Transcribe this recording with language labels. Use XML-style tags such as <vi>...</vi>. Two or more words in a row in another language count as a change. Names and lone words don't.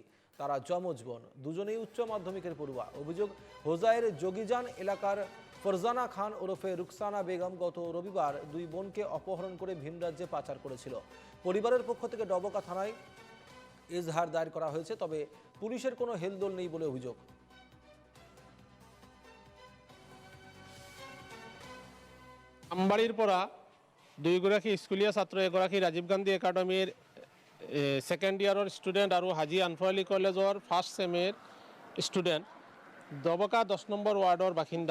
<bn>তারা যমজ বোন, দুজনেই উচ্চ মাধ্যমিকের পড়ুয়া। অভিযোগ, হোজাইয়ের যোগীজান এলাকার ফরজানা খান ওরফে রুকসানা বেগম গত রবিবার 2 বোনকে অপহরণ করে ভিনরাজ্যে পাচার করেছিল। পরিবারের পক্ষ থেকে ডবকা থানায় এজাহার দায়ের করা হয়েছে, তবে পুলিশের কোনো হেলদোল নেই বলে অভিযোগ।</bn> <as>আমবাড়িৰ পৰা 2গৰাকী স্কুলীয়া ছাত্ৰ, এগৰাকী ৰাজীৱ গান্ধী একাডেমীৰ ছেকেণ্ড ইয়াৰৰ ষ্টুডেণ্ট আৰু হাজি আনফৰ আলী কলেজৰ ফাৰ্ষ্ট ছেমিৰ ষ্টুডেণ্ট, ডবকা 10 নম্বৰ ৱাৰ্ডৰ বাসিন্দা।</as>